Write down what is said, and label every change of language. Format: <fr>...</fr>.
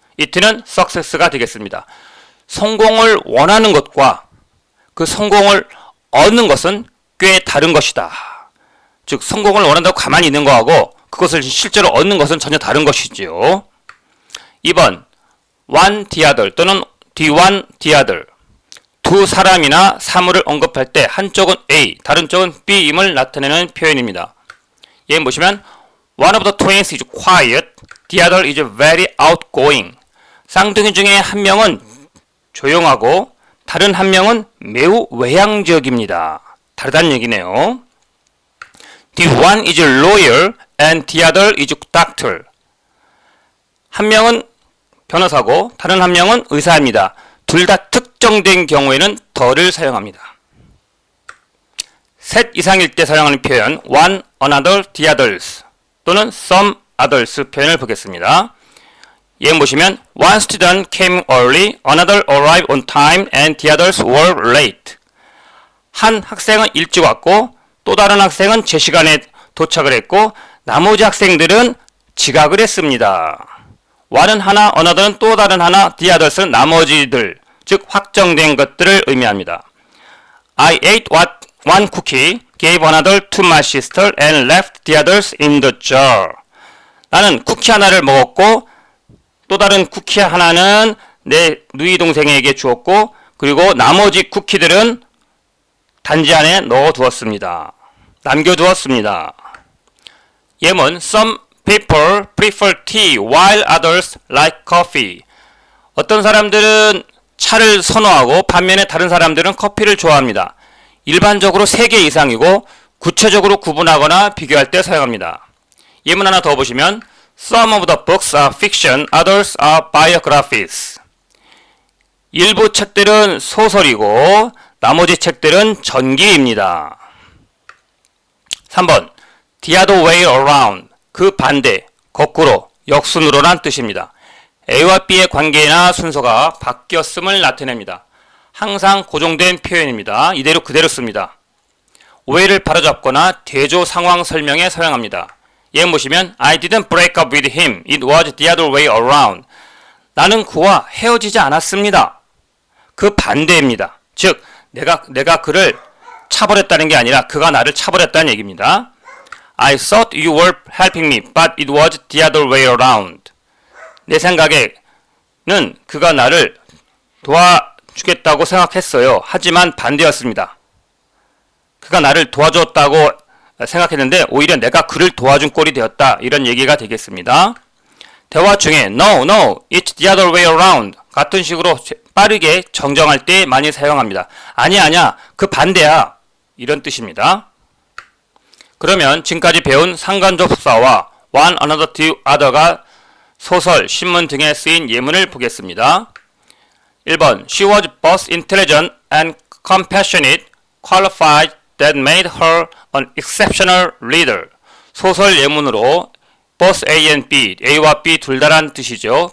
<ko>it는 success가 되겠습니다. 성공을 원하는 것과 그 성공을 얻는 것은 꽤 다른 것이다. 즉 성공을 원한다고 가만히 있는 거하고 그것을 실제로 얻는 것은 전혀 다른 것이지요.</ko> <en>2번 one the other 또는 the one the other.</en> <ko>두 사람이나 사물을 언급할 때 한쪽은 A, 다른 쪽은 B임을 나타내는 표현입니다. 예문 보시면</ko> <en>one of the twins is quiet, the other is very outgoing.</en> <ko>쌍둥이 중에 한 명은 조용하고 다른 한 명은 매우 외향적입니다. 다르다는 얘기네요.</ko> <en>The one is lawyer and the other is doctor.</en> <ko>한 명은 변호사고 다른 한 명은 의사입니다. 둘 다 특정된 경우에는 더를 사용합니다. 셋 이상일 때 사용하는 표현 one, another, the others 또는 some others 표현을 보겠습니다. 예문 보시면</ko> <en>one student came early, another arrived on time, and the others were late.</en> <ko>한 학생은 일찍 왔고 또 다른 학생은 제 시간에 도착을 했고 나머지 학생들은 지각을 했습니다. one은 하나, another는 또 다른 하나, the others는 나머지들, 즉 확정된 것들을 의미합니다.</ko> <en>I ate one cookie, gave another to my sister, and left the others in the jar.</en> <ko>나는 쿠키 하나를 먹었고 또 다른 쿠키 하나는 내 누이 동생에게 주었고 그리고 나머지 쿠키들은 단지 안에 넣어두었습니다. 남겨두었습니다.</ko> <en>예문 Some people prefer tea while others like coffee.</en> <ko>어떤 사람들은 차를 선호하고 반면에 다른 사람들은 커피를 좋아합니다. 일반적으로 3개 이상이고 구체적으로 구분하거나 비교할 때 사용합니다. 예문 하나 더 보시면</ko> <en>Some of the books are fiction, others are biographies.</en> <ko>일부 책들은 소설이고 나머지 책들은 전기입니다. 3번</ko> <en>The other way around.</en> <ko>그 반대, 거꾸로, 역순으로란 뜻입니다. A와 B의 관계나 순서가 바뀌었음을 나타냅니다. 항상 고정된 표현입니다. 이대로 그대로 씁니다. 오해를 바로잡거나 대조 상황 설명에 사용합니다. 예문 보시면</ko> <en>I didn't break up with him. It was the other way around.</en> <ko>나는 그와 헤어지지 않았습니다. 그 반대입니다. 즉 내가 그를 차버렸다는 게 아니라 그가 나를 차버렸다는 얘기입니다.</ko> <en>I thought you were helping me, but it was the other way around.</en> <ko>내 생각에는 그가 나를 도와주겠다고 생각했어요. 하지만 반대였습니다. 그가 나를 도와줬다고 생각했는데 오히려 내가 그를 도와준 꼴이 되었다. 이런 얘기가 되겠습니다. 대화 중에</ko> <en>No, it's the other way around</en> <ko>같은 식으로 빠르게 정정할 때 많이 사용합니다. 아니야, 그 반대야. 이런 뜻입니다. 그러면 지금까지 배운 상관접속사와 one, another, to other가 소설, 신문 등에 쓰인 예문을 보겠습니다.</ko> <en>1번 She was both intelligent and compassionate, qualified that made her an exceptional reader.</en> <ko>소설 예문으로 both A and B, A와 B 둘 다란 뜻이죠.</ko>